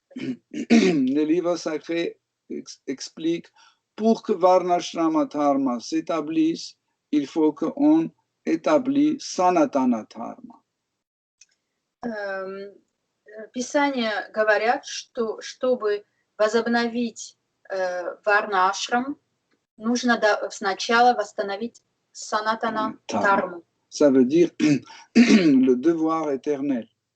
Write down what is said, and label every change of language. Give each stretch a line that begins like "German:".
French: Le livre sacré explique, pour que Varnashrama Dharma s'établisse, il faut qu'on établisse Sanatana Dharma.
Russian: Писания говорят, что чтобы возобновить Варна-ашрам, нужно сначала восстановить Санатана Дхарму.
French: Ça veut dire le devoir éternel.